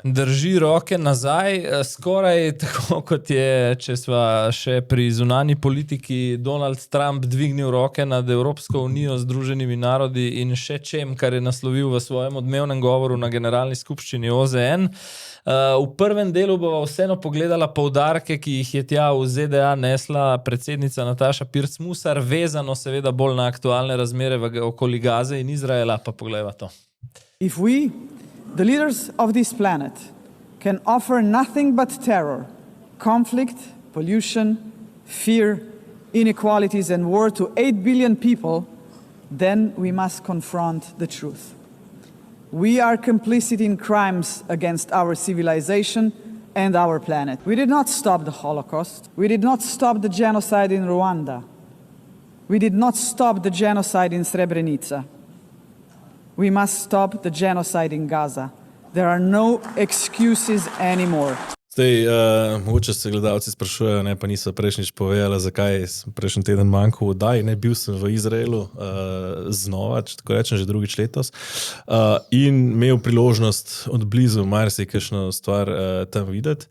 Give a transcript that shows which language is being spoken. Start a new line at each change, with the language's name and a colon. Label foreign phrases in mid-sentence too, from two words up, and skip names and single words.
Slovenian: Drži roke nazaj, skoraj tako kot je, če sva še pri zunanji politiki, Donald Trump dvignil roke nad Evropsko unijo, Združenimi narodi in še čem, kar je naslovil v svojem odmevnem govoru na generalni skupščini OZN. V prvem delu bova vseeno pogledala poudarke, ki jih je tja v ZDA nesla predsednica Nataša Pirc-Musar, vezano seveda bolj na aktualne razmere okoli Gaze in Izraela, pa pogledava to.
English: If we, the leaders of this planet, can offer nothing but terror, conflict, pollution, fear, inequalities and war to 8 billion people, then we must confront the truth. We are complicit in crimes against our civilization and our planet. We did not stop the Holocaust. We did not stop the genocide in Rwanda. We did not stop the genocide in Srebrenica. We must stop the genocide in Gaza. There are no excuses anymore.
Slovenian: Zdaj, mogoče se gledalci sprašujejo, ne, pa niso prejšnjič povedala, zakaj sem prejšnji teden manjkal v oddaji. Ne, bil sem v Izraelu znova, če tako rečem, že drugič letos, in imel priložnost od blizu marsikakšno stvar tam videti.